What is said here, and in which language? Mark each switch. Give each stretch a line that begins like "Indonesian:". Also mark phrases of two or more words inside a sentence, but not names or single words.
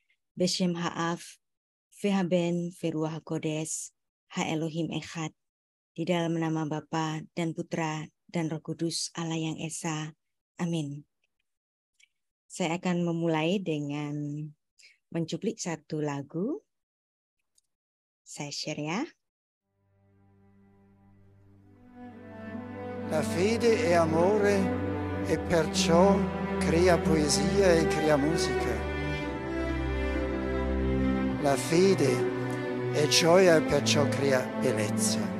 Hebrew: בשם האב והבן ורוח הקודש האלוהים אחד,
Indonesian: di dalam nama Bapa dan Putra dan Roh Kudus Allah yang Esa. Amin. Saya akan memulai dengan mencuplik satu lagu. Saya share ya.
Italian: La fede è amore e perciò crea poesia e crea musica. La fede è gioia e perciò crea bellezza.